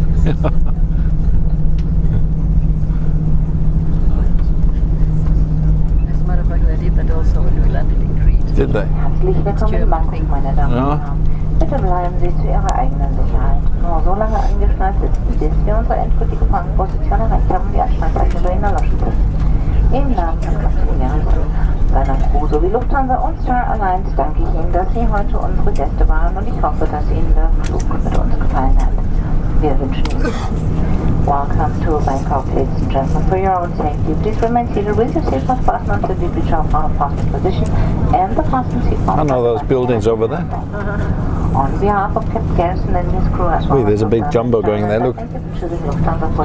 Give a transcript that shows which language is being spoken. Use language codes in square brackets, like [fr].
[en] As a matter of fact, they did that also when we landed in Crete. Did they? [de] Herzlich willkommen in Bangkok, meine Damen und Herren. Bitte bleiben Sie zu Ihrer eigenen Sicherheit nur so lange angeschnallt sitzen, bis wir unsere endgültige Fangposition erreicht haben, die Anschnallzeichen bei Ihnen erloschen sind. Im Namen von Kapitän Hansen, seiner Crew sowie Lufthansa und Star Alliance danke ich Ihnen, dass Sie heute unsere Gäste waren und ich hoffe, dass Ihnen der Flug mit uns gefallen hat. Wir wünschen Ihnen [en] welcome to Bangkok, ladies and gentlemen. For your own safety, please remain seated with your seatbelt fastened until you reach our fastened position and the fasten seatbelt. I know those buildings over there. On behalf of Captain Garrison and his crew as well. Wait, there's a big jumbo going there, look. Thank you for choosing Lufthansa for